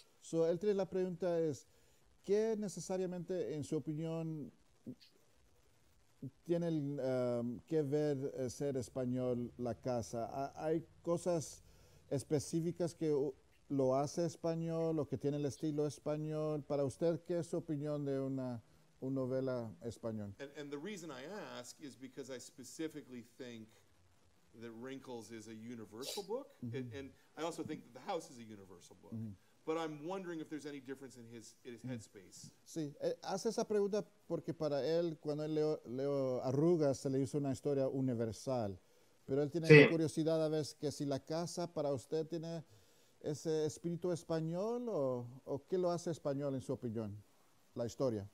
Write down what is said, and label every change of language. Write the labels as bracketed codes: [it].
[es] So él tiene la pregunta es, ¿qué necesariamente, en su opinión, tiene que ver ser español La Casa? ¿Hay cosas específicas que lo hace español o que tiene el estilo español? Para usted, ¿qué es su opinión de una novela español? [en] And the reason I ask is because I specifically think that Wrinkles is a universal book, and I also think that The House is a universal book. But I'm wondering if there's any difference in his headspace. [es] Sí, hace esa pregunta porque para él, cuando él leo Arrugas, se le hizo una historia universal. Pero él tiene Sí. curiosidad a ver que si La Casa para usted tiene ese espíritu español o qué lo hace español en su opinión, la historia.